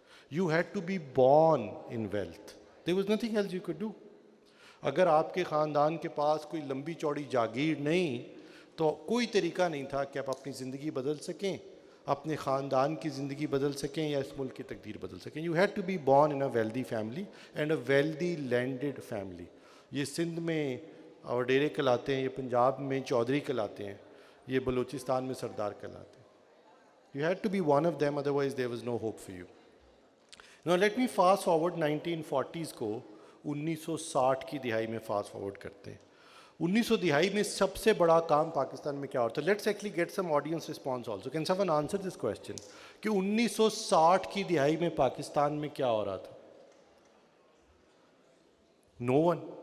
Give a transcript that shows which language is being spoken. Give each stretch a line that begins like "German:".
English: You had to be born in wealth, there was nothing else you could do.
Urdu: اگر آپ کے خاندان کے پاس کوئی لمبی چوڑی جاگیر نہیں تو کوئی طریقہ نہیں تھا کہ آپ اپنی زندگی بدل سکیں، اپنے خاندان کی زندگی بدل سکیں، یا اس ملک کی تقدیر بدل سکیں.
English: You had to be born in a wealthy family and a wealthy landed family.
Urdu: یہ سندھ میں وڈیرے کہلاتے ہیں، یہ پنجاب میں چودھری کہلاتے ہیں، یہ بلوچستان میں سردار کہلاتے ہیں.
English: You had to be one of them, otherwise there was no hope for you. Now let me fast forward 1940s
Urdu: کو 1960 کی دہائی میں فاسٹ فارورڈ کرتے ہیں. 1900 دہائی میں سب سے بڑا کام پاکستان میں کیا ہوتا ہے؟
English: Let's actually get some audience response also. Can someone answer this question
Urdu: کہ 1960 کی دہائی میں پاکستان میں کیا ہو رہا تھا؟
English: No one.